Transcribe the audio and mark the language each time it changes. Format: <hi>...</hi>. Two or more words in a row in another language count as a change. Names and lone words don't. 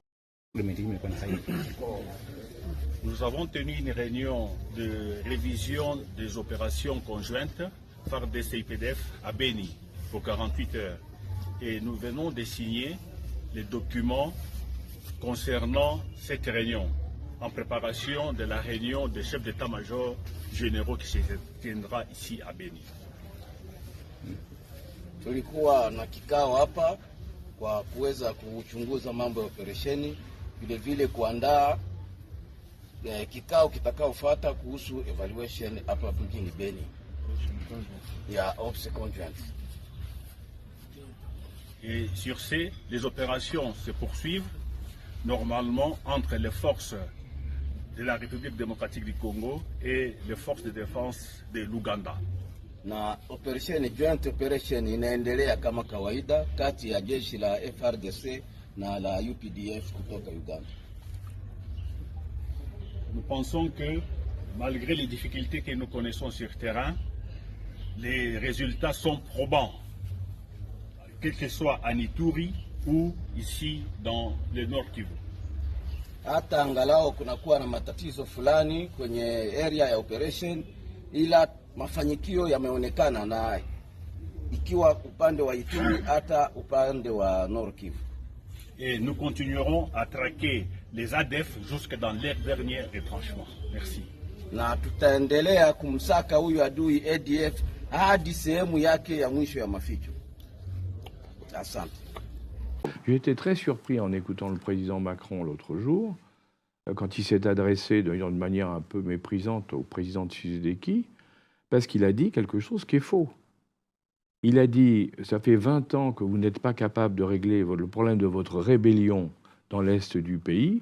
<fr>Nous avons tenu une réunion de révision des opérations conjointes FARDC et IPDF à Beni pour 48 heures. Et nous venons de signer les documents concernant cette réunion en préparation de la réunion des chefs d'état-major généraux qui se tiendra ici à Beni.</fr> <sw>Tulikuwa na kikao hapa kwa kuweza kuchunguza mambo ya operesheni, vile vile kuandaa kikao kitakaofuata kuhusu evaluation hapa mjini Beni ya</sw> <fr>Ops Conjoint. Et sur ce, les opérations se poursuivent normalement entre les forces de la République démocratique du Congo et les forces de défense de l'Ouganda.</fr> <sw>Na</sw> <en>joint operation</en> <sw>inaendelea kama kawaida kati ya jeshi la FRDC na la UPDF kutoka Uganda.</sw> <fr>Nous pensons que malgré les difficultés que nous connaissons sur le terrain, les résultats sont probants, quel que soit à Ituri ou ici dans le Nord Kivu.</fr> <sw>Hata angalau kunakuwa na matatizo fulani kwenye area ya operation, ila mafanikio yameonekana na ikiwa upande wa Ituri hata upande wa Nord Kivu.</sw> <fr>Et nous continuerons à traquer les ADF jusque dans leur dernier retranchement. Merci.</fr> <sw>Na tutaendelea kumsaka huyu adui ADF hadi sehemu yake ya mwisho ya maficho. Asante.</sw> <fr>J'ai été très surpris en écoutant le président Macron l'autre jour, quand il s'est adressé d'une manière un peu méprisante au président Tshisekedi, parce qu'il a dit quelque chose qui est faux. Il a dit « ça fait 20 ans que vous n'êtes pas capable de régler le problème de votre rébellion dans l'Est du pays ».</fr>